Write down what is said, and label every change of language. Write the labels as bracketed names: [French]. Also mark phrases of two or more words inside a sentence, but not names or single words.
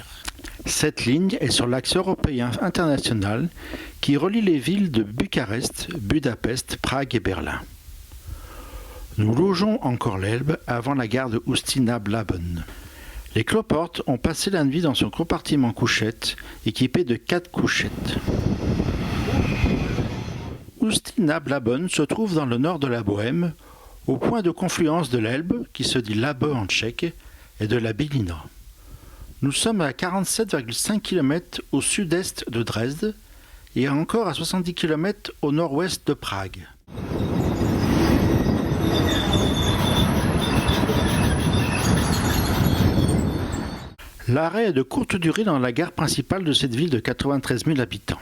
[French] Cette ligne est sur l'axe européen international qui relie les villes de Bucarest, Budapest, Prague et Berlin. Nous logeons encore l'Elbe avant la gare de Ústí-nad-Labem. Les cloportes ont passé la nuit dans son compartiment couchette, équipé de 4 couchettes. Ústí-nad-Labem se trouve dans le nord de la Bohême, au point de confluence de l'Elbe, qui se dit Labe en tchèque, et de la Bílina. Nous sommes à 47,5 km au sud-est de Dresde et encore à 70 km au nord-ouest de Prague. L'arrêt est de courte durée dans la gare principale de cette ville de 93 000 habitants.